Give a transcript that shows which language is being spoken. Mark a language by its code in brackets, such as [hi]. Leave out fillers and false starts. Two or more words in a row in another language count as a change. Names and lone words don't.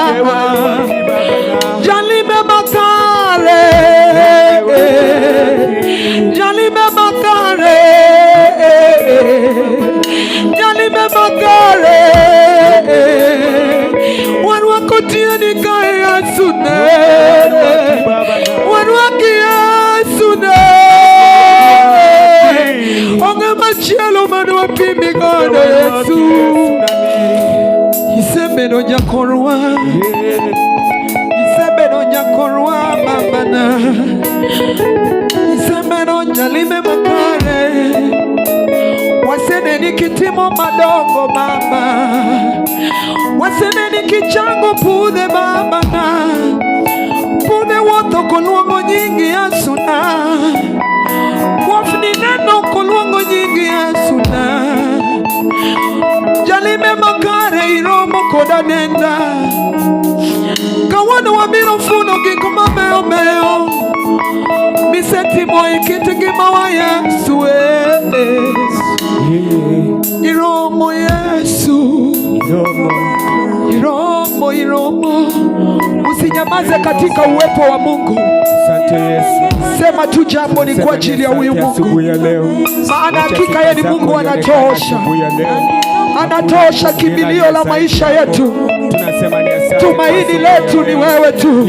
[luo] Jalime makare Jalime makare Jalime makare Waruakotia ni kaya Yesu na Waruaki Yesu na Onge machielo manu wapimi godo Yesu Isembeno nyakorwa Isembeno nyakorwa mama na Isembeno nyalime makare Wasene ni kitimo madongo mama Wasene ni kichango pude mama na Pude woto koluongo nyingi Yesu na ni neno koluongo nyingi Yesu na jalime makare iromo koda nenda kawano wabiro funo gik mabeyo beyo misetimo e kit ngimawa Yesu. Iromo Yesu, iromo. [sw] Usinyamaze katika uwepo wa Mungu. Asante Yesu. Sema tu jambo ni kwa ajili ya huyu Mungu. Maana hakika yeye ni Mungu anatosha. Anatosha kimbilio la maisha yetu. Tumaini letu ni wewe tu.